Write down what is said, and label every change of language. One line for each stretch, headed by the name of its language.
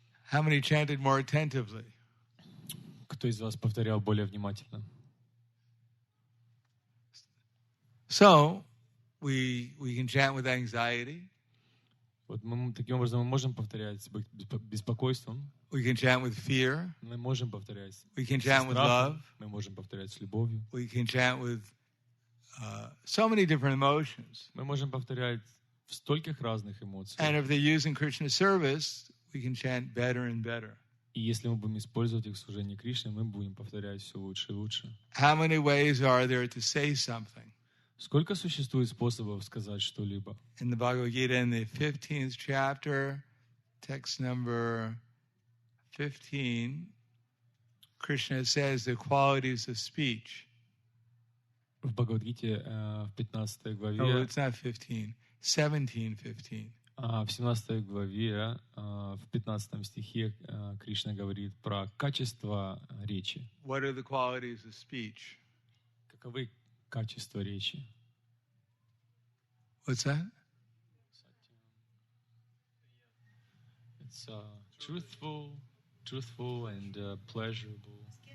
English: How many chanted more attentively?
Russian: Кто из вас повторял более внимательно?
English: So, we can chant with anxiety.
Russian: Вот мы таким образом мы можем повторять с беспокойством.
English: We can chant with fear.
Russian: Мы можем повторять
English: We can
Russian: с
English: chant with love.
Russian: страхом. Мы можем повторять с любовью.
English: We can chant with so many different emotions.
Russian: Мы можем повторять в стольких разных эмоциях.
English: And if they're using Krishna service, we can chant better and better.
Russian: И если мы будем использовать их в служении Кришне, мы будем повторять все лучше и лучше.
English: How many ways are there to say something?
Russian: Сколько существует способов сказать что-либо?
English: In the Bhagavad Gita, in the 15th chapter, text number 15, Krishna says the qualities of speech.
Russian: В Бхагавад-гите в 15 главе,
English: No, it's not 15. 17:15.
Russian: в 17 главе, в 15 стихе Кришна говорит про качество речи.
English: What are the qualities of speech?
Russian: Каковы качества речи?
English: What's that? It's truthful and pleasurable.